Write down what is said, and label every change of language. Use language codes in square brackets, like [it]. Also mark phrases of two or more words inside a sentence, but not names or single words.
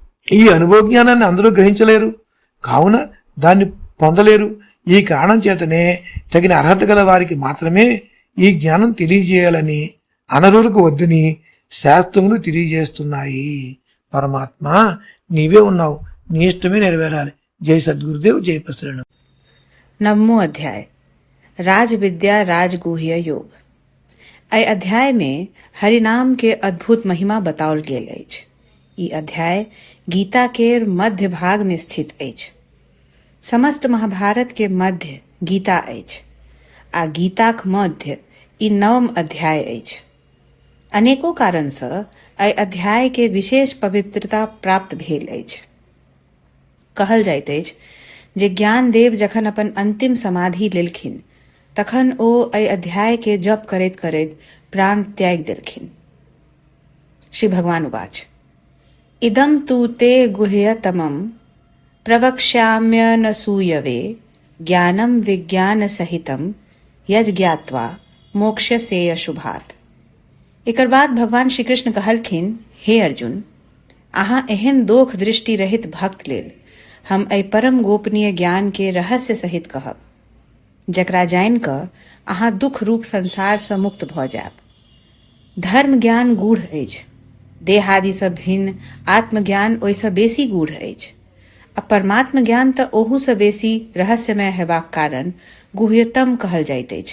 [te] ఈ అనుభవ జ్ఞానాన్ని అందరూ గ్రహించలేరు, కావున దాన్ని పొందలేరు. ఈ కారణం చేతనే తగిన అర్హత గల వారికి మాత్రమే ఈ జ్ఞానం తెలియజేయాలని, అనరులకు వద్దని శాస్త్రములు తెలియజేస్తున్నాయి. పరమాత్మ నీవే ఉన్నావు, నీ ఇష్టమే నెరవేరాలి. [mai] జై सद्गुरुदेव, जय प्रसन्न। 9वां अध्याय राज विद्या राजगुह्य योग। एहि अध्याय में हरिनाम के अद्भुत महिमा बताओल गेल अछि। ई अध्याय गीता के मध्य भाग में स्थित अछि। समस्त महाभारत के मध्य गीता अछि आ गीताक मध्य ई 9वां अध्याय अछि। अनेको कारण सँ एहि अध्याय के विशेष पवित्रता प्राप्त भेल अछि। कहल जाइत अछि जे ज्ञानदेव जखन अपन अंतिम समाधि लेलखिन तखन ओ एहि अध्याय के जप करैत करैत प्राण त्याग देलखिन। [sa] श्री भगवान उवाच इदं तु ते गुह्यतमं प्रवक्ष्याम्यनसूयवे ज्ञानं विज्ञान सहितं यज्ञात्वा मोक्ष्यसे अशुभात्। [mai] एकर बाद भगवान श्री कृष्ण कहलखिन, हे अर्जुन, अहाँ एहन दोख दृष्टि रहित भक्त लेल हम एहि परम गोपनीय ज्ञान के रहस्य सहित कहब, जकरा जानि कऽ अहाँ दुख रूप संसार से मुक्त भऽ जायब। धर्म ज्ञान गूढ़ अछि, देह आदि सँ भिन्न आत्मज्ञान ओहिसँ बेसी गूढ़ अछि, आ परमात्म ज्ञान तऽ ओहू सँ बेसी रहस्यमय हेबाक कारण गुह्यतम कहल जाइत अछि।